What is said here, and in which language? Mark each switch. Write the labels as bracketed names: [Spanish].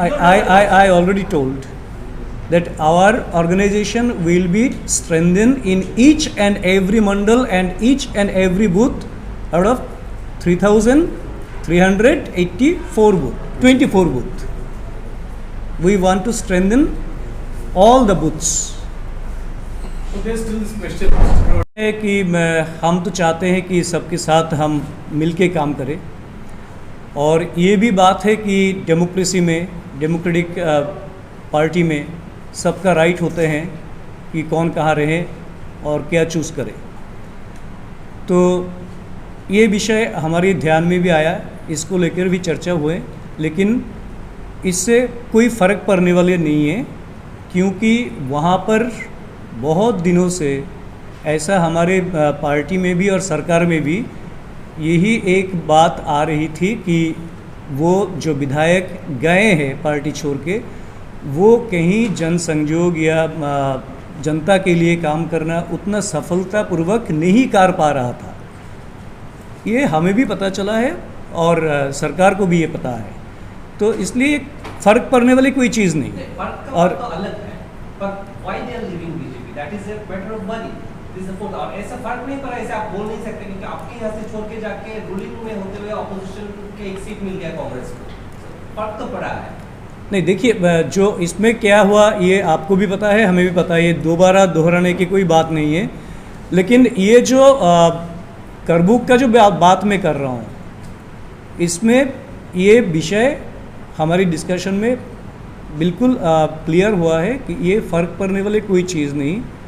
[English] I already told that our organization will be strengthened in each and every mandal and each and every booth out of 3,384 booth, 24 booth. We want to strengthen all the booths. So there's still this question [Hindi] है कि हम तो चाहते हैं कि सबके साथ हम मिलके काम करें, और ये भी बात है कि डेमोक्रेसी में, डेमोक्रेटिक पार्टी में सबका राइट होते हैं कि कौन कहाँ रहे और क्या चूज़ करे। तो ये विषय हमारे ध्यान में भी आया, इसको लेकर भी चर्चा हुए, लेकिन इससे कोई फ़र्क पड़ने वाले नहीं है, क्योंकि वहाँ पर बहुत दिनों से ऐसा हमारे पार्टी में भी और सरकार में भी यही एक बात आ रही थी कि वो जो विधायक गए हैं पार्टी छोड़ के, वो कहीं जनसंयोग या जनता के लिए काम करना उतना सफलतापूर्वक नहीं कर पा रहा था। ये हमें भी पता चला है और सरकार को भी ये पता है, तो इसलिए फ़र्क पड़ने वाली कोई चीज़ नहीं। और तो अलग है, पर [English] why they are leaving BJP? That is a matter of money. This is the point. [Hindi] और ऐसा फर्क नहीं पड़ा, ऐसे आप बोल नहीं सकते क्योंकि आपके यहाँ से छोड़ के जाके रूलिंग में होते हुए ऑपोजिशन के एक सीट मिल गया कांग्रेस को, फर्क तो पड़ा है। नहीं, देखिए, जो इसमें क्या हुआ ये आपको भी पता है, हमें भी पता है, ये दोबारा दोहराने की कोई बात नहीं है। लेकिन ये जो करबुक का जो बात मैं कर रहा हूँ, इसमें ये विषय हमारी डिस्कशन में बिल्कुल क्लियर हुआ है कि ये फ़र्क पड़ने वाली कोई चीज़ नहीं।